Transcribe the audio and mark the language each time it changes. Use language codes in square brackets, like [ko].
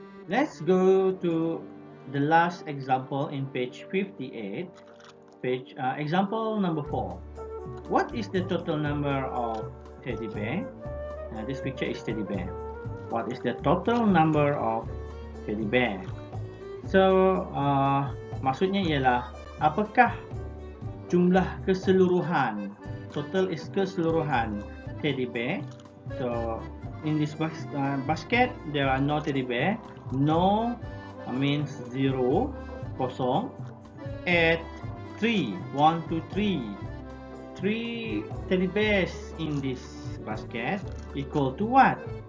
[en] Let's go to the last example in page 58. Example number 4. What is the total number of teddy bear? This picture is teddy bear. What is the total number of teddy bear? [ms] So, maksudnya ialah apakah jumlah keseluruhan, [en] total is [ms] keseluruhan teddy bear. [en] So, in this basket, there are no teddy bear. No means 0, kosong. At 3, 1, 2, 3. 3 teddy bears in this basket equal to what?